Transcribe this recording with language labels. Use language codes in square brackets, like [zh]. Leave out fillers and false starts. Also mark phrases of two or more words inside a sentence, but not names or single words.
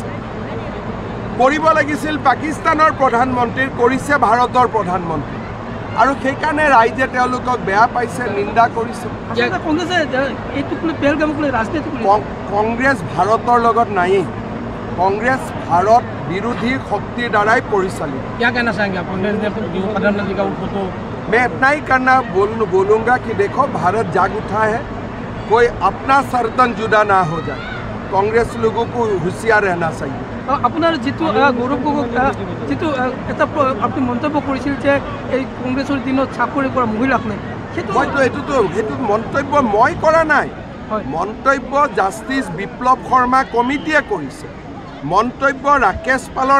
[as] কৰিব লাগিছিল পাকিস্তানৰ প্ৰধানমন্ত্ৰীৰ, কৰিছে ভাৰতৰ প্ৰধানমন্ত্ৰী। আৰু সেইকাৰণে ৰাইজে তেওঁলোকক বেয়া পাইছে, নিন্দা কৰিছে। কংগ্ৰেছ ভাৰতৰ লগত নায়েই, কংগ্ৰেছ ভাৰত বিৰোধী শক্তিৰ দ্বাৰাই পৰিচালিত। [hi] मैं इतना ही करना बोलूँगा कि देखो भारत जाग उठा है, कोई अपना सर्तन जुदा ना हो जाए। कांग्रेस लोगों को होशियार रहना चाहिए। [as] আপোনাৰ যিটো গৌৰৱ গগৈ যিটো এটা আপুনি মন্তব্য কৰিছিল যে এই কংগ্ৰেছৰ দিনত চাকৰি কৰা মহিলাক নাই, মইতো সেইটো মন্তব্য মই কৰা নাই মন্তব্য জাষ্টিছ বিপ্লৱ শৰ্মা কমিটিয়ে কৰিছে মন্তব্য ৰাকেশ পালৰ